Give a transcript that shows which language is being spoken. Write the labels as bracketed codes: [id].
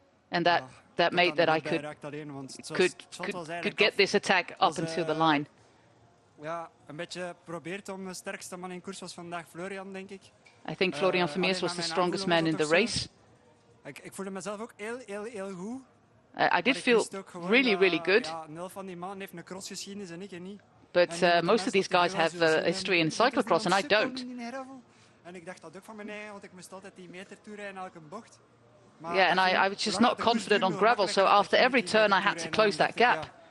[en] And that made that I could get this attack up until the line. [nl] Ja, een beetje probeert om de sterkste man in koers was vandaag Florian, denk ik. [en] I think Florian Vermeers was the strongest man in the race. [nl] Ik voelde mezelf ook heel goed. [en] I did feel really good. [nl] Ja, nul van die mannen heeft een crossgeschiedenis en ik niet. [en] But most of these guys have a history in cyclocross and I don't. [nl] En ik dacht dat ook van mijn eigen, want ik moest altijd 10 meter toerijden in elke bocht. [en] Yeah, and I was just not confident on gravel, so after every turn I had to close that gap.